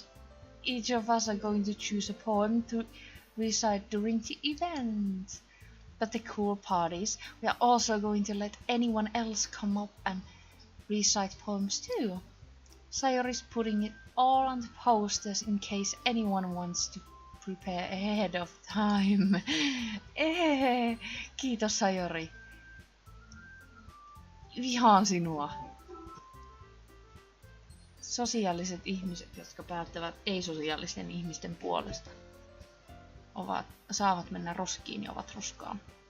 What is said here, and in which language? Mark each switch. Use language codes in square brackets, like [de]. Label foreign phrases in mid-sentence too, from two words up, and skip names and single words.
[en] Each of us are going to choose a poem to recite during the event. But the cool part is, we are also going to let anyone else come up and recite poems too. Sayori's putting it all on the posters in case anyone wants to prepare ahead of time. [fi] Kiitos Sayori. Vihaan sinua. Sosiaaliset ihmiset, jotka päättävät ei-sosiaalisten ihmisten puolesta, saavat mennä roskiin ja ovat roskaan.